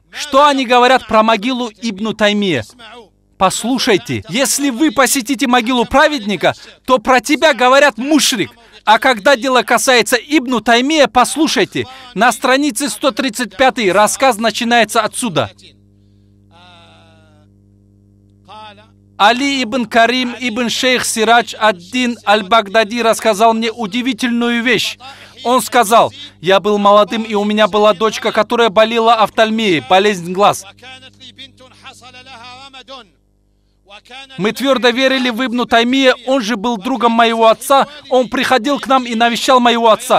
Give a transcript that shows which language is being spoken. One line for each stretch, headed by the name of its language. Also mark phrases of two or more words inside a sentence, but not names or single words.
Russian: Что они говорят про могилу Ибн Таймия? Послушайте, если вы посетите могилу праведника, то про тебя говорят мушрик. А когда дело касается Ибн Таймия, послушайте, на странице 135 рассказ начинается отсюда. Али ибн Карим ибн Шейх Сирадж ад-Дин аль-Багдади рассказал мне удивительную вещь. Он сказал: я был молодым, и у меня была дочка, которая болела офтальмией, болезнь глаз. Мы твердо верили в Ибн Таймия, он же был другом моего отца, он приходил к нам и навещал моего отца.